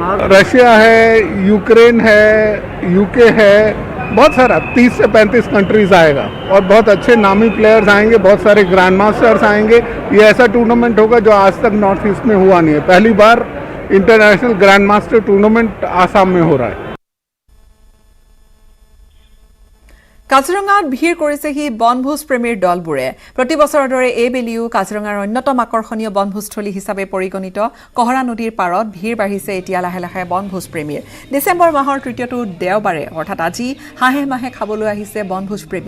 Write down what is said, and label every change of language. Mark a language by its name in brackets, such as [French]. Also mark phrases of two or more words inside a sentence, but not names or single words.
[Hindi] रशिया है, यूक्रेन है, UK है, बहुत सारा 30 से 35 कंट्रीज आएगा और बहुत अच्छे नामी प्लेयर्स आएंगे, बहुत सारे ग्रैंड मास्टर्स आएंगे। ये ऐसा टूर्नामेंट होगा जो आज तक नॉर्थ ईस्ट में हुआ नहीं है। पहली बार इंटरनेशनल ग्रैंड मास्टर टूर्नामेंट आसाम में हो रहा है। [Assamese] কাজিৰঙাত ভিৰ কৰিছেহি বনভোজ প্ৰেমীৰ দলবোৰে। প্ৰতি বছৰৰ দৰে এইবেলিও কাজিৰঙাৰ অন্যতম আকৰ্ষণীয় বনভোজস্থলী হিচাপে পৰিগণিত কহৰা নদীৰ পাৰত ভিৰ বাঢ়িছে এতিয়া লাহে লাহে বনভোজ প্ৰেমীৰ। ডিচেম্বৰ মাহৰ 3টো দেওবাৰে অৰ্থাৎ আজি হাঁহে মাহে খাবলৈ আহিছে বনভোজ প্ৰেমী।